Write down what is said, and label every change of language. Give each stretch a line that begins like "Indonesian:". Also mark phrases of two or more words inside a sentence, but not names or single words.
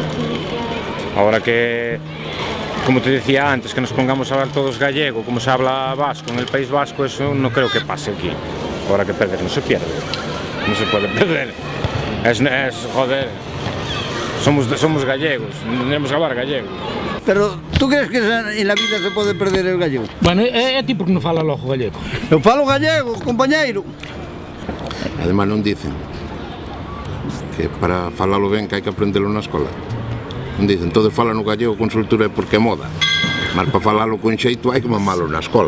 Spanish: Ahora que, como te decía antes, que nos pongamos a hablar todos gallego, como se habla vasco en el País Vasco, eso no creo que pase aquí. Ahora que perder no se pierde, no se puede perder. Es joder, somos gallegos, tendremos que hablar gallego. Pero tú crees que en la vida se pode perder el gallego?
Galician: Bueno, é ti porque non fala logo gallego. Eu falo gallego, compañeiro. Además non dicen que para falalo ben que hai que aprendelo na escola. Non dicen, todos falan o gallego con soltura porque é moda. Mas para falalo con xeito hai que mamalo na escola.